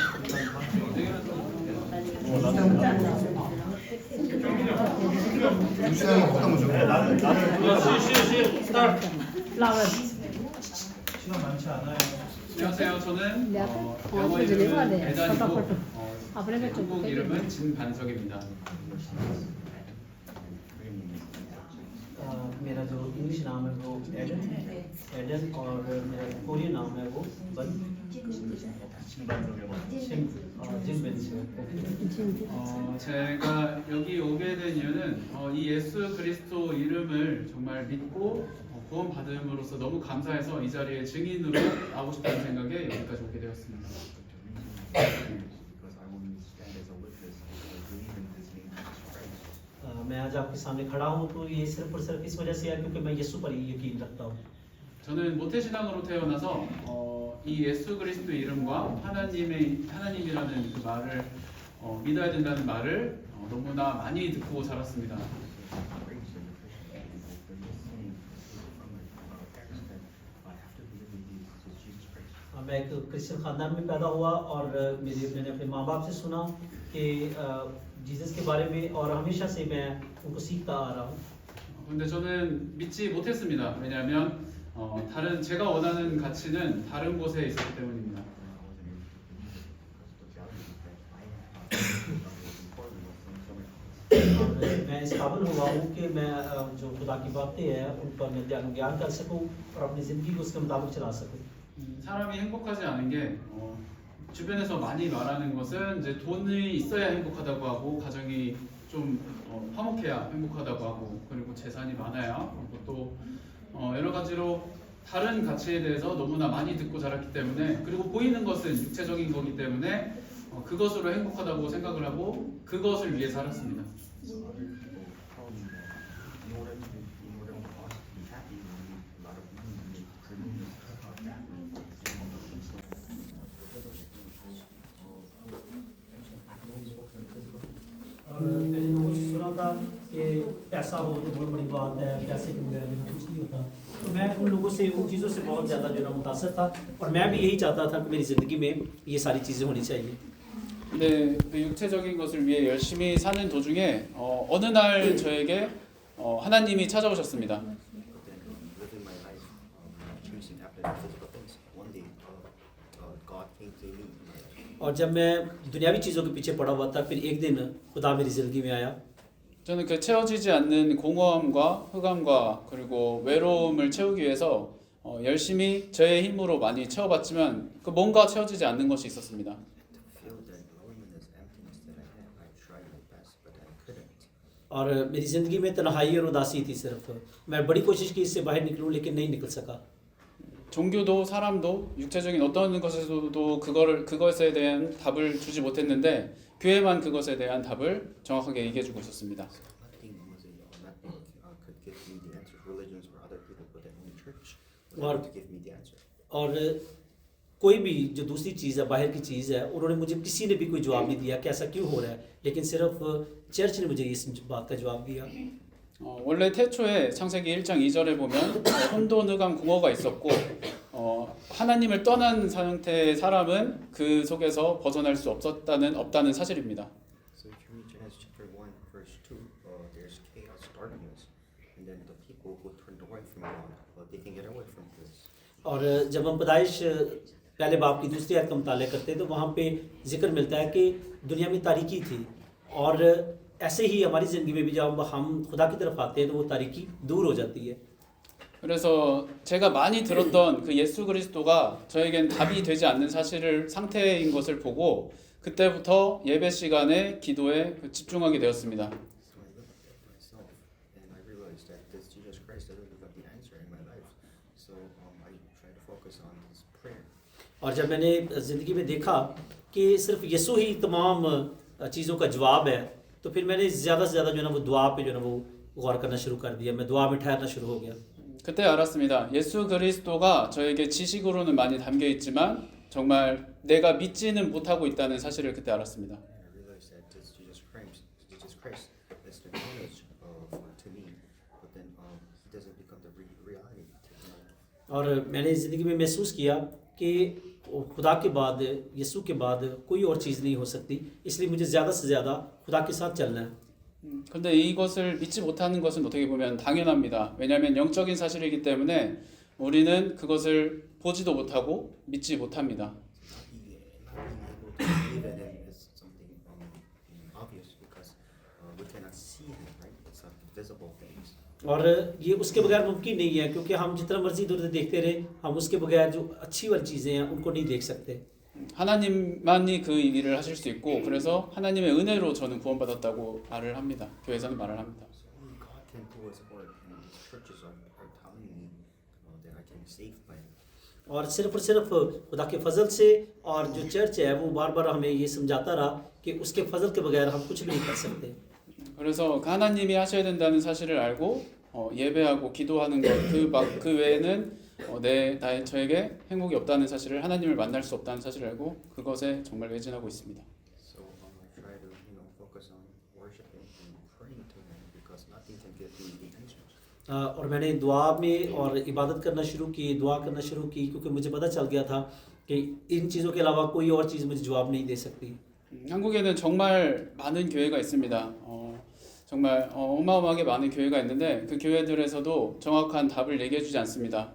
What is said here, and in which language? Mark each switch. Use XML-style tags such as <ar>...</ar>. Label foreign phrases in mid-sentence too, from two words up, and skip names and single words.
<ko>스타트. 시간 많지 않아요. 안녕하세요. 저는 영어 이름은 에단이고 한국 이름은 진반석입니다.</ko> <hi>मेरा जो इंग्लिश नाम है वो एडन और मेरा कोरियन नाम है वो बन</hi> <ko>제가 여기 오게 된 이유는 이 예수 그리스도 이름을 정말 믿고 구원 받음으로써 너무 감사해서 이 자리에 증인으로 나오고 싶다는 생각에 여기까지 오게 되었습니다.</ko> <en>Because I want to stand as a witness of believing in this name Jesus Christ.</en> <hi>मैं आज आपके सामने खड़ा हूँ तो ये सिर्फ और सिर्फ इस वजह से है क्योंकि मैं यीशु पर ही यकीन रखता हूँ।</hi> <ko>저는 모태신앙으로 태어나서 이 예수 그리스도 이름과 하나님이라는 그 말을 믿어야 된다는 말을 너무나 많이 듣고 자랐습니다.</ko> <hi>मैं एक क्रिश्चियन खानदान में पैदा हुआ और मैंने अपने माँ बाप से सुना कि जीसस के बारे में और हमेशा से मैं उनको सीखता आ रहा हूँ।</hi> <ko>근데 저는 믿지 못했습니다. 왜냐하면 제가 원하는 가치는 다른 곳에 있었기 때문입니다.</ko> <hi>मैं इस काबिल हुआ हूँ कि मैं जो खुदा की बातें हैं उन पर मैं ज्ञान कर सकूँ और अपनी ज़िंदगी को उसके मुताबिक चला सकूँ।</hi> <ko>사람이 행복하지 않은 게 주변에서 많이 말하는 것은 이제 돈이 있어야 행복하다고 하고 가정이 좀 화목해야 행복하다고 하고 그리고 재산이 많아야 그리고 또 여러 가지로 다른 가치에 대해서 너무나 많이 듣고 자랐기 때문에 그리고 보이는 것은 육체적인 거기 때문에 그것으로 행복하다고 생각을 하고 그것을 위해 살았습니다.</ko> <hi>मैंने लोगों से सुना था कि पैसा हो तो बहुत बड़ी बात है, पैसे के बगैर कुछ नहीं होता। तो मैं उन लोगों से उन चीज़ों से बहुत ज़्यादा जो है मुतासर था और मैं भी यही चाहता था कि मेरी ज़िंदगी में ये सारी चीज़ें होनी चाहिए।</hi> <ko>네, 그 육체적인 것을 위해 열심히 사는 도중에 어느 날 저에게 하나님이 찾아오셨습니다.</ko> <en>Living my life, chasing after the physical things. One day, God came to me.</en> <hi>और जब मैं दुनियावी चीज़ों के पीछे पड़ा हुआ था फिर एक दिन खुदा मेरी ज़िंदगी में आया।</hi> <ko>저는 그 채워지지 않는 공허함과 흑암과 그리고 외로움을 채우기 위해서 열심히 저의 힘으로 많이 채워봤지만 그 뭔가 채워지지 않는 것이 있었습니다.</ko> <hi>और मेरी ज़िंदगी में तन्हाई और उदासी थी सिर्फ। मैं बड़ी कोशिश की इससे बाहर निकलूं लेकिन नहीं निकल सका।</hi> <ko>종교도 사람도 육체적인 어떤 것에서도 그것에 대한 답을 주지 못했는데 교회만 그것에 대한 답을 정확하게 얘기해주고 있었습니다.</ko> <hi>और कोई भी जो दूसरी चीज़ है बाहर की चीज़ है उन्होंने मुझे किसी ने भी कोई जवाब नहीं दिया कि ऐसा क्यों हो रहा है, लेकिन सिर्फ चर्च ने मुझे इस बात का जवाब दिया।</hi> <ko>원래 태초에 창세기 1장 2절에 보면 혼돈, 흑암, 공허가 있었고 하나님을 떠난 상태의 사람은 그 속에서 벗어날 수 없다는 사실입니다.</ko> <en>So if you read Genesis chapter 1 verse 2, there's chaos, darkness, and then the people who turned away from God, they can get away from this.</en> <hi>और जब हम पैदाइश पहले बाप की दूसरी आयत का मुताला करते हैं तो वहाँ पे जिक्र मिलता है कि दुनिया में तारीकी थी, और ऐसे ही हमारी ज़िंदगी में भी जब हम खुदा की तरफ आते हैं तो वो तारीकी दूर हो जाती है।</hi> <ko>그래서 제가 많이 들었던 그 예수 그리스도가 저에겐 답이 되지 않는 사실을 상태인 것을 보고 그때부터 예배 시간에 기도에 집중하게 되었습니다.</ko> <en>So I looked at myself and I realized that this Jesus Christ doesn't give up the answer in my life. So I try to focus on his prayer.</en> <hi>और जब मैंने ज़िंदगी में देखा कि सिर्फ यीशु ही तमाम चीज़ों का जवाब है, तो फिर मैंने ज़्यादा से ज़्यादा जो है ना वो दुआ पे जो है ना वो गौर करना शुरू कर दिया। मैं दुआ में ठहरना शुरू हो गया।</hi> <ko>그때 알았습니다. 예수 그리스도가 저에게 지식으로는 많이 담겨 있지만 정말 내가 믿지는 못하고 있다는 사실을 그때 알았습니다.</ko> <en>And I realized that this Jesus Christ is the knowledge to me, but then he doesn't become the reality to me.</en> <hi>और मैंने ज़िंदगी में महसूस किया कि खुदा के बाद, यीशु के बाद कोई और चीज़ नहीं हो सकती, इसलिए मुझे ज़्यादा से ज़्यादा खुदा के साथ चलना है।</hi> <ko>근데 이것을 믿지 못하는 것은 어떻게 보면 당연합니다. 왜냐하면 영적인 사실이기 때문에 우리는 그것을 보지도 못하고 믿지 못합니다.</ko> <en>Not being able to believe in him is something obvious because we cannot see him, right? It's not visible things.</en> <hi>और ये उसके बगैर मुमकिन नहीं है, क्योंकि हम जितना मर्जी दूर देखते रहे, हम उसके बगैर जो अच्छी वाली चीज़ें हैं उनको नहीं देख सकते।</hi> <ko>하나님만이 그 일을 하실 수 있고 그래서 하나님의 은혜로 저는 구원받았다고 말을 합니다. 교회에서는 말을 합니다.</ko> <en>So only God can do his work, and these churches are telling me that I can be saved by him.</en> <hi>और सिर्फ खुदा के फजल से, और जो चर्च है वो बार बार हमें ये समझाता रहा कि उसके फजल के बगैर हम कुछ भी नहीं कर सकते।</hi> <ko>그래서 그 하나님이 하셔야 된다는 사실을 알고 예배하고 기도하는 것 그 외에는 저에게 행복이 없다는 사실을, 하나님을 만날 수 없다는 사실을 알고 그것에 정말 매진하고 있습니다.</ko> <en>So I try to focus on worshiping and praying to him because nothing can give me the answers.</en> <hi>और मैंने दुआ में और इबादत करना शुरू की, दुआ करना शुरू की, क्योंकि मुझे पता चल गया था कि इन चीज़ों के अलावा कोई और चीज़ मुझे जवाब नहीं दे सकती।</hi> <ko>한국에는 정말 많은 교회가 있습니다. 정말 어마어마하게 많은 교회가 있는데 그 교회들에서도 정확한 답을 얘기해주지 않습니다.</ko>